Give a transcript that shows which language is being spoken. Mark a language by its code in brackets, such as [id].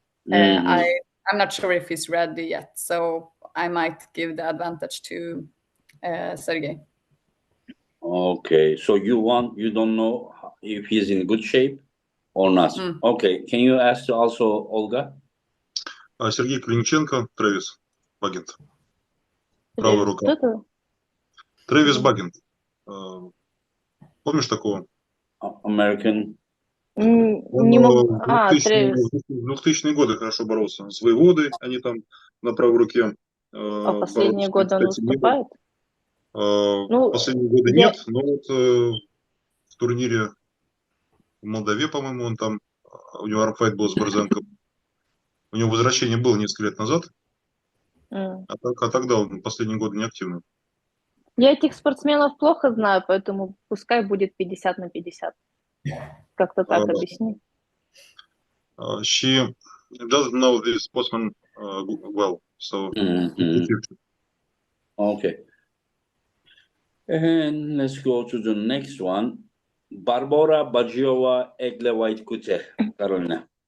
[en] I'm not sure if he's ready yet, so I might give the advantage to Sergey. Okay, so you don't know if he's in good shape or not. Okay, can you ask also Olga? [ru] Сергей Клиниченко, Трэвис Багент. Правая рука. Кто-то? Трэвис Багент. Помнишь такого? [en] American. [ru] Не могу. Трэвис. В 2000-е годы хорошо боролся. С Воеводой они там на правой руке. А последние годы он выступает? Последние годы нет, но вот в турнире в Молдаве, по-моему, он там, у него армфайт был с Борзенко. У него возвращение было несколько лет назад, а тогда он последние годы не активный. Я этих спортсменов плохо знаю, поэтому пускай будет 50/50. Как-то так объясни. [en] She doesn't know the sportsman well, so Okay. And let's go to the next one. Barbora Bagiova, Egle White-Kute, Carolina.